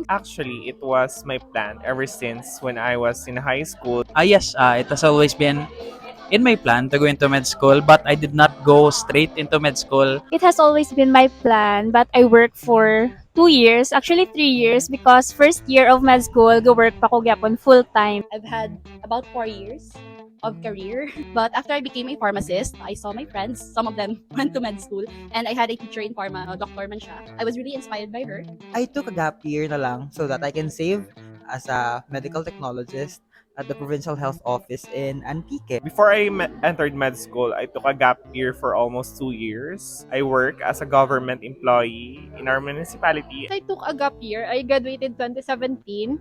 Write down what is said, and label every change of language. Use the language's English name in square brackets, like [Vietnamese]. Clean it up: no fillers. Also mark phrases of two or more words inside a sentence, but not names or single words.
[English] Actually, it was my plan ever since when I was in high school. Yes, it has always been in my plan to go into med school, but I did not go straight into med school. It has always been my plan, but I worked for 2 years, actually 3 years, because first year of med school, go work [Cebuano] pa ko gyapon [English] full time. I've had about 4 years of career. But after I became a pharmacist, I saw my friends. Some of them went to med school. And I had a teacher in pharma, Dr. Mansha. I was really inspired by her. I took a gap year [Filipino] na lang [English] so that I can save as a medical technologist at the Provincial Health Office in Antique. Before I entered med school, I took a gap year for almost 2 years. I work as a government employee in our municipality. I took a gap year. I graduated 2017.